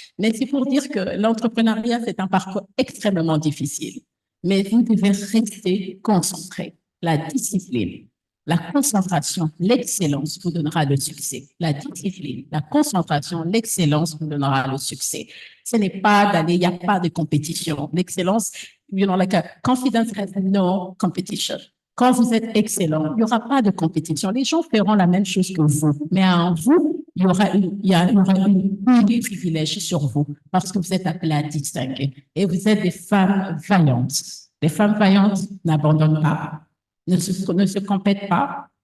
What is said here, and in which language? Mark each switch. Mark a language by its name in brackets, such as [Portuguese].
[French] Mais c'est pour dire que l'entrepreneuriat, c'est un parcours extrêmement difficile. Mais vous devez rester concentré. La discipline, la concentration, l'excellence vous donnera le succès. La discipline, la concentration, l'excellence vous donnera le succès. Ce n'est pas d'aller, il n'y a pas de compétition. [English] L'excellence, confidence has no competition. [French] Quand vous êtes excellent, il n'y aura pas de compétition. Les gens feront la même chose que vous, mais en vous, il y aura une privilège sur vous parce que vous êtes appelés à distinguer. Et vous êtes des femmes vaillantes. Les femmes vaillantes n'abandonnent pas, ne se compètent pas.